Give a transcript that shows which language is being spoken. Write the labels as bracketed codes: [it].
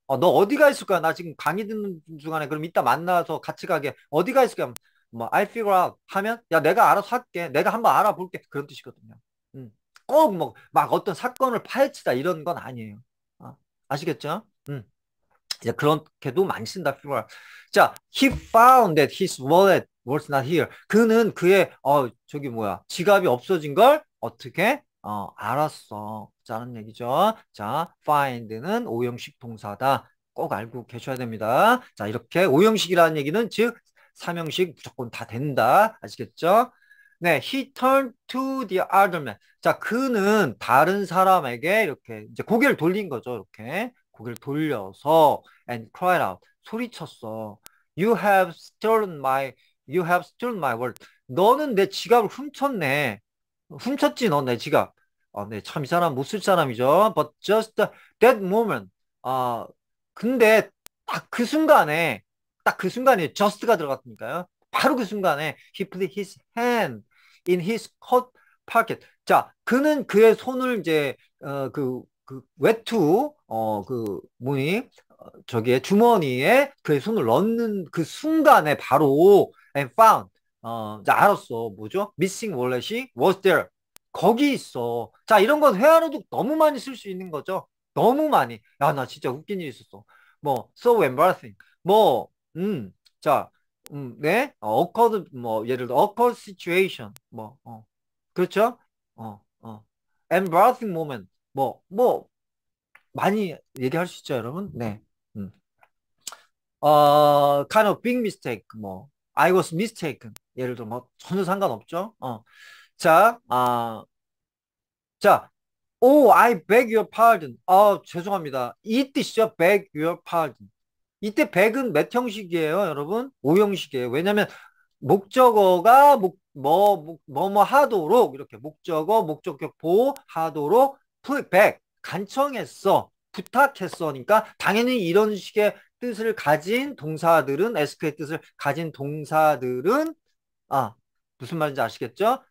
[ko] 너 어디가 있을 거야? 나 지금 강의 듣는 중간에 그럼 이따 만나서 같이 가게. 어디가 있을 거야? 뭐 [en] I figure out [ko] 하면 야 내가 알아서 할게. 내가 한번 알아볼게. 그런 뜻이거든요. 꼭 뭐 막 어떤 사건을 파헤치다 이런 건 아니에요. 아시겠죠? 이제 그렇게도 많이 쓴다. [en] figure out. 자, he found that his wallet was not here. [ko] 그는 그의 저기 뭐야 지갑이 없어진 걸 어떻게 알았어. 자는 얘기죠. 자, find는 오형식 동사다. 꼭 알고 계셔야 됩니다. 자, 이렇게 오형식이라는 얘기는 즉 삼형식 무조건 다 된다. 아시겠죠? [en] 네, he turned to the other man. [ko] 자, 그는 다른 사람에게 이렇게 이제 고개를 돌린 거죠. 이렇게 고개를 돌려서 [en] and cried out. [ko] 소리쳤어. [en] You have stolen my, you have stolen my wallet. [ko] 너는 내 지갑을 훔쳤네. 훔쳤지, 너 내 지갑. 네, 참 이 사람 못 쓸 사람이죠. [en] But just that moment. [ko] 아, 근데 딱 그 순간에 just가 들어갔으니까요. 바로 그 순간에 [en] he put his hand in his coat pocket. [ko] 자, 그는 그의 손을 이제 그 외투 그 뭐니 저기에 주머니에 그의 손을 넣는 그 순간에 바로 [en] and found [ko] 이제 알았어. 뭐죠? [en] missing wallet이 was there. [ko] 거기 있어. 자, 이런 건 회화로도 너무 많이 쓸 수 있는 거죠. 너무 많이. 야, 나 진짜 웃긴 일 있었어. 뭐 [en] so embarrassing. [ko] 뭐 자, 네, occurred 뭐 예를 들어 occurred situation 뭐 그렇죠? embarrassing moment 뭐 많이 얘기할 수 있죠, 여러분. 네, 음. [en] kind of big mistake 뭐 I was mistaken [ko] 예를 들어 뭐 전혀 상관없죠. [en] 자, 자, oh, I beg your pardon. [ko] 죄송합니다. 이 뜻이죠. beg your pardon. 이때 백은 몇 형식이에요, 여러분? 5형식이에요. 왜냐면 목적어가 뭐 하도록 이렇게 목적어, 목적격 보호하도록 백 간청했어, 부탁했어니까 당연히 이런 식의 뜻을 가진 동사들은 SQ의 뜻을 가진 동사들은 아, 무슨 말인지 아시겠죠?